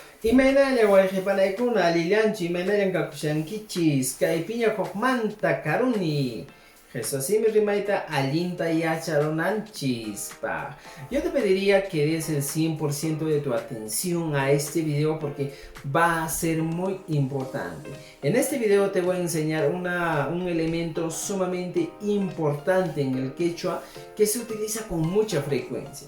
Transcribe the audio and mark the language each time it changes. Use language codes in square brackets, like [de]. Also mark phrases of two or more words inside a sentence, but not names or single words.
[qu] Imaynalla wayqipanaykuna allillanchay imaynallaña kakushankichis kay piña hukmanta karuni Jesusimi rimayta allinta yacharunanchispaq. [es] Yo te pediría que des el 100% de tu atención a este video porque va a ser muy importante. En este video te voy a enseñar un elemento sumamente importante en el quechua que se utiliza con mucha frecuencia.